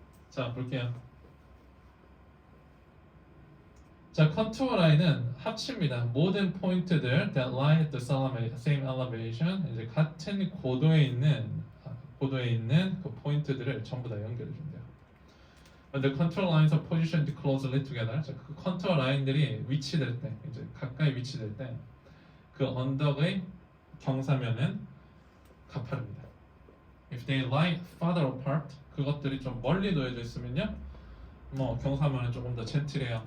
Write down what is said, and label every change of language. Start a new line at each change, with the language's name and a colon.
Korean: 자 볼게요. 자 컨투어 라인은 합칩니다. 모든 포인트들
English: that lie at the same elevation
Korean: 이제 같은 고도에 있는 그 포인트들을 전부 다 연결해 준대요.
English: The contour lines are positioned closely together.
Korean: 자, 그 컨투어 라인들이 위치될 때 이제 가까이 위치될 때 그 언덕의 경사면은 가파릅니다.
English: If they lie farther apart
Korean: 그것들이 좀 멀리 놓여져 있으면요 뭐 경사면은 조금 더 젠틀해요.